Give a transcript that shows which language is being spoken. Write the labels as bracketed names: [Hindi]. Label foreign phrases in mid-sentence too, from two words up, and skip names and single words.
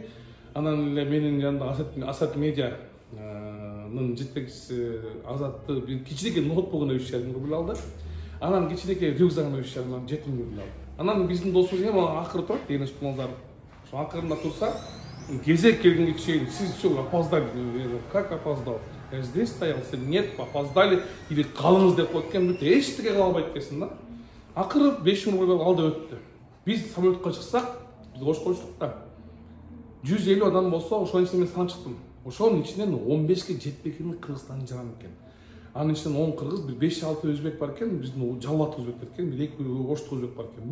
[Kyrgyz] Анан эле менин жанымда Асат медианын жетекчиси Азатты бир кичинекей ноутбугуна 3,5 рубль алды. Анан кичинекей рюкзагына 3,5 рубль алды. Анан биздин досубуз акыры турат деген Кумалзаров. Ошо акырында турса, кезек келгенге чейин сиз [Russian] что, опоздали? Как опоздал? Я здесь стоял, нет, опоздали или [Kyrgyz] калыңыз деп коет экен, бүт эчтеке кыла албайт экенсиң да. Акыры 5 рубль алды өттү. Биз самолетко чыксак, биз кош койчук да. 150 адам болсо, ошонун ичинен мен санап чыктым. Ошонун ичинен 15ке жетпегени Кыргызстандын жараны экен. Анын ичинен 10 кыргыз, бир 5-6 өзбек бар экен, биздин жалбат өзбектер экен, бир 2 оштук өзбек бар экен.